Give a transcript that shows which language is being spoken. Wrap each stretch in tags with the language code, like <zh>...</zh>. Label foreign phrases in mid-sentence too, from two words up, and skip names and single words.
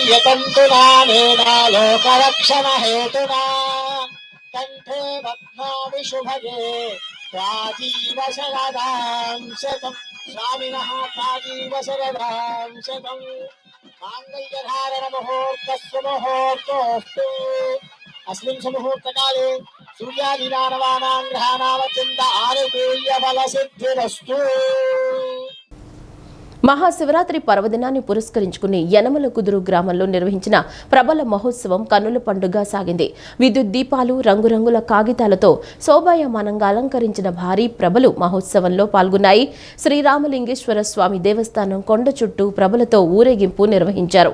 <sa>माङ्गल्यतन्तुना लोकरक्षण हेतुना कंठे बध्नामि विशुभगे राजीव शरदां शतं स्वामिनः राजीव शरदां शतं माङ्गल्यधारण मुहूर्तस्य मुहूर्तोऽस्तु अस्मिन् सुमुहूर्तकाले सूर्यादिदानवानां ग्रहाणामत्यन्त आनुकूल्य बलसिद्धिरस्तु।</sa> <te>మహాశివరాత్రి పర్వదినాన్ని పురస్కరించుకుని యనమల కుదురు గ్రామంలో నిర్వహించిన ప్రబల మహోత్సవం కన్నుల పండుగ సాగింది. విద్యుత్ దీపాలు, రంగురంగుల కాగితాలతో శోభాయమానంగా అలంకరించిన భారీ ప్రభలు మహోత్సవంలో పాల్గొన్నాయి. శ్రీరామలింగేశ్వర స్వామి దేవస్థానం కొండ చుట్టూ ప్రభలతో ఊరేగింపు నిర్వహించారు.</te>